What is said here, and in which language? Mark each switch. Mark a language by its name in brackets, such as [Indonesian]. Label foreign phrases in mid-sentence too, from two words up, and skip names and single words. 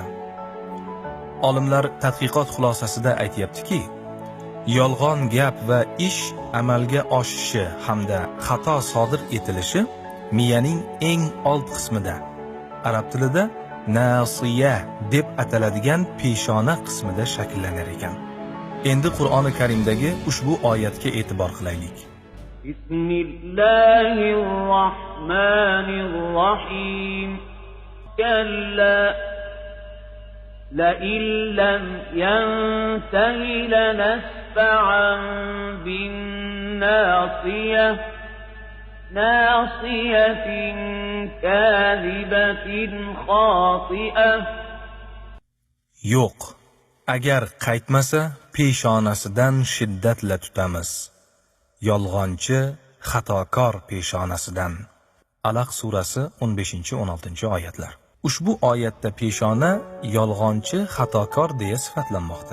[Uzbek] Olimlar tadqiqot xulosasida aytayaptiki, yolg'on gap va ish amalga oshishi hamda xato sodir etilishi miyaning eng old qismida, arab tilida nasiya deb ataladigan peshona qismida shakllanar ekan. Endi Qur'oni Karimdagi ushbu oyatga e'tibor qilaylik. Bismillahirrohmanirrohim. [Arabic] Kalla لئن لم ينته لنسفعا بالناصية ناصية كاذبة خاطئة. [Uzbek] Yo'q, agar qaytmasa peshonasidan shiddatla tutamiz. Yolg'onchi, xatokor peshonasidan. Alaq surasi 15-16 oyatlar. Ushbu oyatda peshona yolg'onchi, xatokor deya sifatlanmoqda.